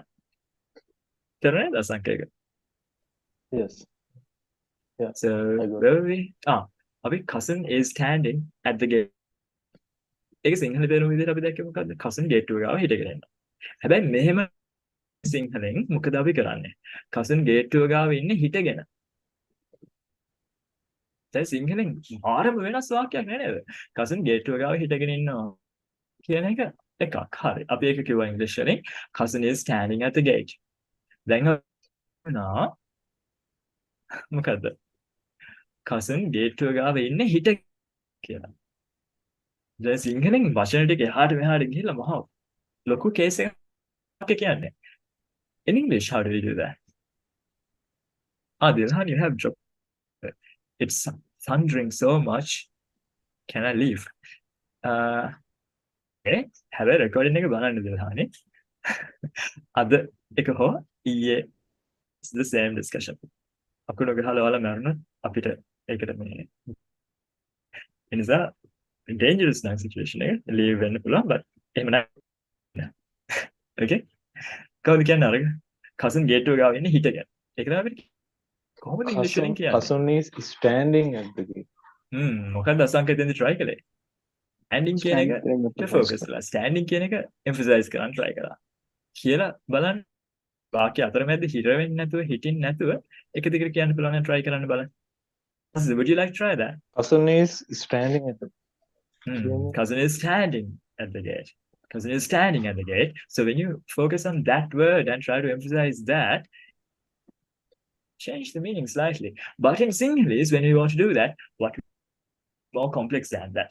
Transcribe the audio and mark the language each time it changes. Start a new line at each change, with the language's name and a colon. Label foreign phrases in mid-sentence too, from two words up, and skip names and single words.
Sinhala: තේරුණාද අසංකේක?
English: Yes. Yeah. So I got where were we? අපි cousin is standing at the gate.
Sinhala: ඒක සිංහල තේරුම විදිහට අපි දැක්කේ මොකද්ද?
English: cousin gate
Sinhala: එක ගාව හිටගෙන ඉන්නවා. හැබැයි මෙහෙම සිංහලෙන් මොකද අපි කරන්නේ?
English: cousin gate
Sinhala: එක ගාව ඉන්නේ හිටගෙන. දැන් සිංහලෙන් ආරම වෙනස් වාක්‍යයක් නේද?
English: cousin gate
Sinhala: එක ගාව හිටගෙන ඉන්නවා කියන එක එකක්. හරි. අපි ඒක කිව්වා ඉංග්‍රීසි වලින්
English: cousin is standing at the gate.
Sinhala: දැන් වුණා මොකද්ද?
English: cousin gate
Sinhala: එක ගාව ඉන්නේ හිට කියලා. දැන් සිංහලෙන් වචන ටික එහාට මෙහාට ගිහිල්ලා මහා ලොකු කේස් එකක් කියන්නේ.
English: In English, how do we do that? Dilhan, you have dropped. It's thundering so much. Can I leave? Okay. Have a recording
Sinhala: එක බලන්න
English: Dilhani.
Sinhala: අද එක හෝ ඊයේ
English: it's the same discussion.
Sinhala: අකුණු ගහලා වල මරන අපිට ඒකට මේ එනිසා dangerous නම් situation එක leave වෙන්න පුළුවන් but එහෙම නැහැ. Okay? කවුද කියන්නේ අර
English: cousin gate
Sinhala: එක ගාව ඉන්නේ හිටගෙන. ඒක තමයි අපිට කොහොමද ඉංග්‍රීසි වලින් කියන්නේ?
English: Cousin is standing at the gate.
Sinhala: මොකක්ද අසංකේතෙන්ද try කළේ? standing කියන එක focus කරලා standing කියන එක emphasize කරන්න try කරා. කියලා බලන්න වාක්‍ය අතරමැද හිර වෙන්නේ නැතුව හිටින්න නැතුව එක දිගට කියන්න පුළුවන් නම් try කරන්න බලන්න.
English: Would you like to try that? Cousin is standing at the Cousin is standing at the gate. Cousin is standing at the gate. So when you focus on that word and try to emphasize that, change the meaning slightly. But in Sinhalese, when you want to do that, what more complex than that?